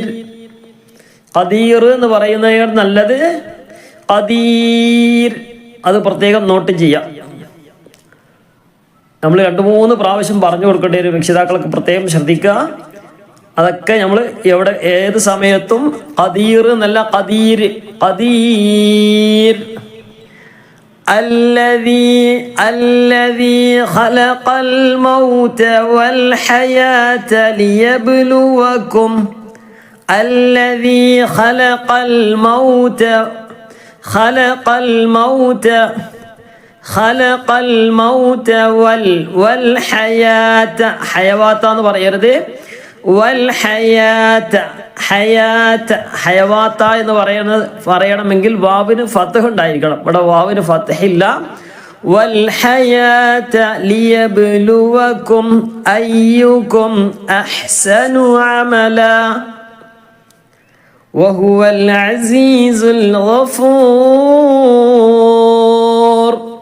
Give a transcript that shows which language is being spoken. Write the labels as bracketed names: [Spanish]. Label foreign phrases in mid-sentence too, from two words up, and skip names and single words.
[Malayalam] ഖദീർ എന്ന് പറയുന്നതിന് നല്ലത് ഖദീർ. അത് പ്രത്യേകം നോട്ട് ചെയ്യാം. നമ്മൾ 2-3 പ്രാവശ്യം പറഞ്ഞു കൊടുക്കേണ്ട ഒരു രക്ഷിതാക്കളൊക്കെ പ്രത്യേകം ശ്രദ്ധിക്കുക. അതൊക്കെ നമ്മൾ എവിടെ ഏത് സമയത്തും ഖദീർ എന്നല്ല, ഖദീർ, ഖദീർ. [Arabic] الذي خلق الموت والحياة ليبلوكم. الذي خلق الموت والحياة. [Malayalam] حيوات എന്ന് പറയരുത്. والحياة ഹയവാത്ത എന്ന് പറയണമെങ്കിൽ വാവിന് ഫത്ഹ് ഉണ്ടായിരിക്കണം. ഇവിടെ വാവിന് ഫത്ഹ് ഇല്ല. [Arabic] والحياة ليبلوكم أيكم أحسن عملا وهو العزيز الغفور.